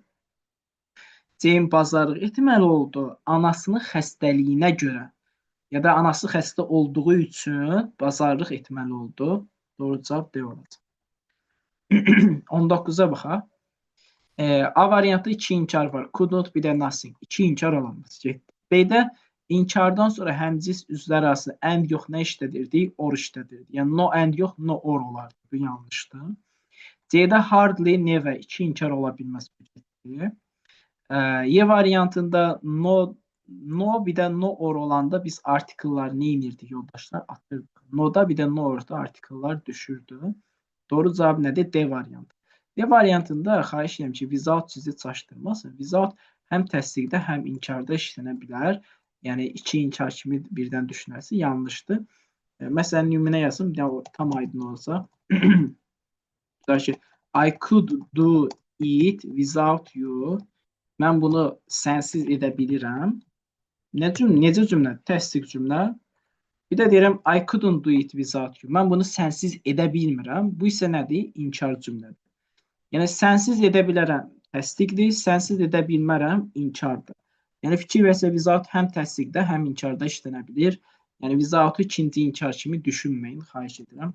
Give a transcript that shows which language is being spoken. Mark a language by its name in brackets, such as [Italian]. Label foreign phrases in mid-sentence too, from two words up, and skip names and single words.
[Azerbaijani] Jane bazarlıq etməli oldu. Anasının xəstəliyinə görə ya da anası xəstə olduğu üçün bazarlıq etməli oldu. Doğru cavab D olacaq. 19-a baxaq. A variantı 2 inkar var. [English] Could not be the nothing. [Azerbaijani] 2 inkar olamaz. B-də inkardan sonra həmcins üzvlər arasında and yox nə işlədirdi? Or işlədirdi. Yəni [English] no and [Azerbaijani] yox, [English] no or [Azerbaijani] olardı. Bu yanlışdır. C-də [English] hardly, never [Azerbaijani] 2 inkar ola bilməz. Y variantında no bir də [English] no or [Azerbaijani] olanda biz artikellar nə inirdik yoldaşlar? Atırdıq. No-da bir də no orada artikellar düşürdü. Doğru cavab nədir? D variantı. D variantında xahiş edirəm ki, without sizi çaşdırmasın. Without həm təsdiqdə, həm inkarda işlənə bilər. Yəni, 2 inkar kimi birdən düşünərsə yanlışdır. Məsələn, nümunə yazım, tam aydın olsa. [English] I could do it without you. [Azerbaijani] Mən bunu sənsiz edə bilirəm. Necə cümlə? Təsdiq cümlə. Bir də deyirəm, [English] I couldn't do it without you. [Azerbaijani] Mən bunu sənsiz edə bilmirəm. Bu isə nədir? İnkar cümlədir. Yəni, sənsiz edə bilərəm təsdiqdir, sənsiz edə bilmərəm inkardır. Yəni, fikir versə without həm təsdiqdə, həm inkarda işlənə bilir. Yəni, without-u ikinci inkar kimi düşünməyin, xahiş edirəm.